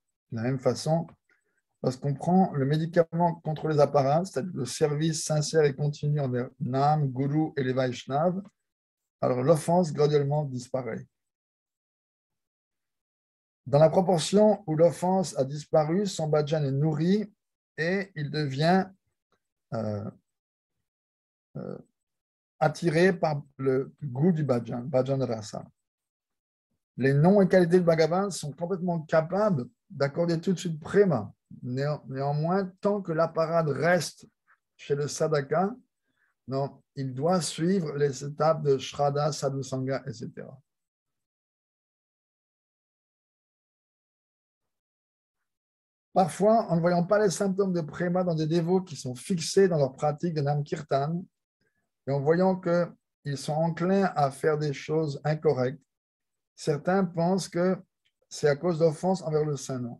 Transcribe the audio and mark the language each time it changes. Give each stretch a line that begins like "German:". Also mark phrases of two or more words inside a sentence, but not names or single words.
French: De la même façon, lorsqu'on prend le médicament contre les apparats, c'est-à-dire le service sincère et continu envers Nam, Guru et les Vaishnavas, alors l'offense graduellement disparaît. Dans la proportion où l'offense a disparu, son bhajan est nourri et il devient attiré par le goût du bhajan,
Sanskrit: bhajan rasa.
French: Les noms et qualités de Bhagavan sont complètement capables d'accorder tout de suite prema. Néanmoins, tant que l'apparat reste chez le sadhaka, non, il doit suivre les étapes de Shraddha, Sadhusanga, etc. Parfois, en ne voyant pas les symptômes de prema dans des dévots qui sont fixés dans leur pratique de
Sanskrit: Nam Kirtan,
French: et en voyant qu'ils sont enclins à faire des choses incorrectes, certains pensent que c'est à cause d'offenses envers le saint nom.